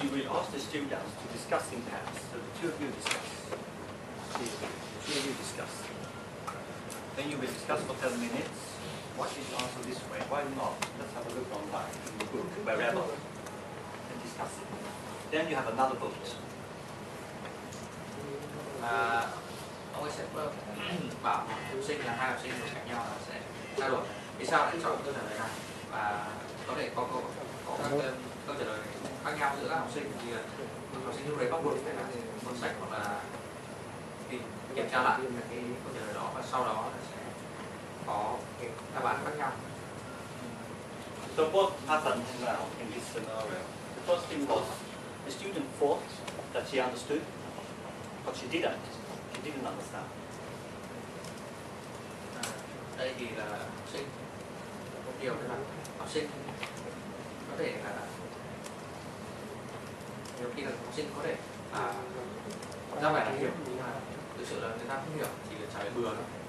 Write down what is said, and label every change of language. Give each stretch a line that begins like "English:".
English: you will ask the students to discuss in pairs. So the two of you discuss. The two of you discuss. Then you will discuss for 10 minutes. Why should you answer this way? Why not? Let's have a look online, in the book, wherever, and discuss it. Then you have another vote.
Vietnamese: Ông ấy sẽ bảo học sinh là hai học sinh khác nhau là sẽ trao đổi vì sao lại chọn câu trả lời này, và có thể có các câu trả lời khác nhau giữa các học sinh. Thì học sinh lúc đấy bắt buộc phải là một sách hoặc là kiểm tra lại cái câu trả lời đó, và sau đó là sẽ có cái đáp án khác nhau.
English: So what happened now in this scenario? The first thing was the student thought that she understood, but she didn't. She didn't understand.
Vietnamese: Đây thì là học sinh một điều là học sinh có thể là nhiều khi là học sinh có thể ra bài là hiểu, nhưng mà thực sự là người ta không hiểu, chỉ là trả lời bừa thôi.